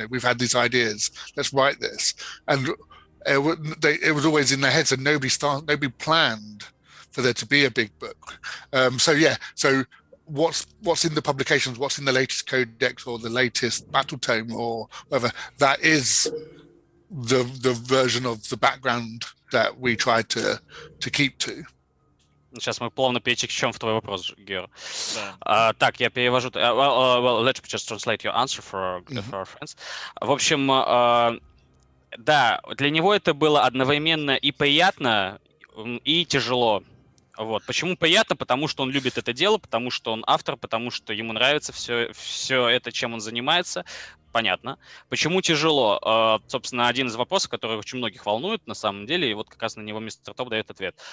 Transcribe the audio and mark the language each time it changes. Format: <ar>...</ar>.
<en>We've had these ideas. Let's write this." And it was always in their heads, and nobody planned for there to be a big book. So what's in the publications, what's in the latest codex or the latest battle tome or whatever, that is the version of the background that we try to keep to.</en> <ru>Сейчас мы плавно перетечем в твой вопрос, Гео. Да. Так, я перевожу.</ru> <en>Well, let's just translate your answer for our friends.</en> <ru>В общем, да, для него это было одновременно и приятно, и тяжело. Вот. Почему приятно? Потому что он любит это дело, потому что он автор, потому что ему нравится все это, чем он занимается. Понятно. Почему тяжело? Собственно, один из вопросов, который очень многих волнует на самом деле, и вот как раз на него мистер Топ дает ответ.</ru>